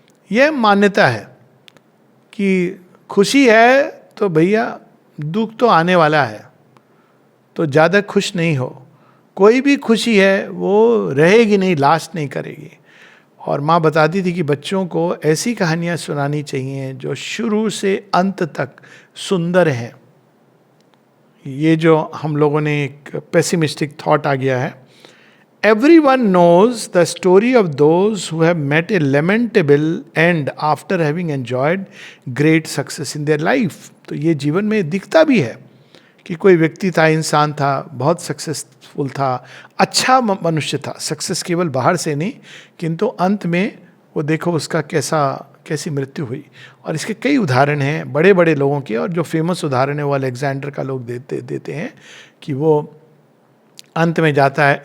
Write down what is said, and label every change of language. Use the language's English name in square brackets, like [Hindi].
[Hindi] यह मान्यता है कि खुशी है तो भैया दुख तो आने वाला है, तो ज़्यादा खुश नहीं हो। कोई भी खुशी है वो रहेगी नहीं, लास्ट नहीं करेगी। और माँ बताती थी कि बच्चों को ऐसी कहानियाँ सुनानी चाहिए जो शुरू से अंत तक सुंदर हैं। ये जो हम लोगों ने एक पेसिमिस्टिक थॉट आ गया है, [English] everyone knows the story of those who have met a lamentable end after having enjoyed great success in their life। [Hindi] तो ये जीवन में दिखता भी है कि कोई व्यक्ति था, इंसान था, बहुत सक्सेसफुल था, अच्छा मनुष्य था, सक्सेस केवल बाहर से नहीं, किंतु अंत में वो देखो उसका कैसी मृत्यु हुई। और इसके कई उदाहरण हैं बड़े बड़े लोगों के, और जो फेमस उदाहरण है वो अलेक्जेंडर का लोग देते हैं कि वो अंत में जाता है।